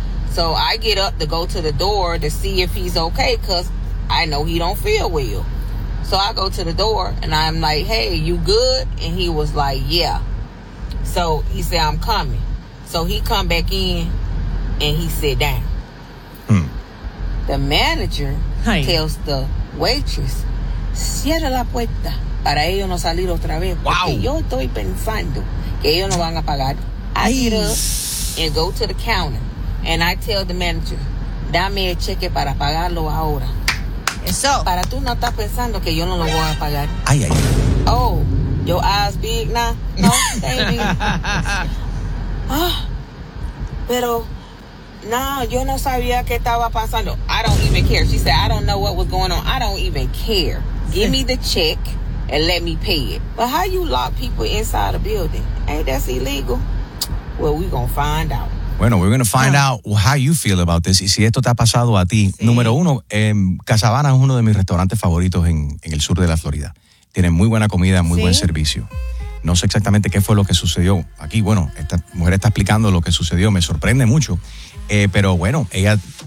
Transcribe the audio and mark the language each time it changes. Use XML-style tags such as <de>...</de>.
<en>So I get up to go to the door to see if he's okay, because I know he don't feel well. So I go to the door and I'm like, hey, you good? And he was like, yeah. So he said, I'm coming. So he come back in and he sit down. The manager tells the waitress,</en> <es>cierra la puerta para ellos no salir otra vez.</es> <en>Wow.</en> <es>Porque yo estoy pensando que ellos no van a pagar.</es> <en>I get up and go to the counter and I tell the manager,</en> <es>dame el cheque para pagarlo ahora. Eso. Para tú no estás pensando que yo no lo voy a pagar. Ay, ay, ay.</es> <en>Oh, your eyes big now? No, they big. Ah, pero...</en> <es>No, yo no sabía que estaba pasando.</es> <en>I don't even care. She said, I don't know what was going on. I don't even care. Give me the check and let me pay it. But how you lock people inside a building? Ain't that illegal? Well, we're going to find out. Bueno, we're going to find out how you feel about this.</en> <es>Y si esto te ha pasado a ti. Sí. Número uno, Casabana es uno de mis restaurantes favoritos en el sur de la Florida. Tiene muy buena comida, muy buen servicio. No sé exactamente qué fue lo que sucedió aquí. Bueno, esta mujer está explicando lo que sucedió. Me sorprende mucho. Pero bueno, ella.</es>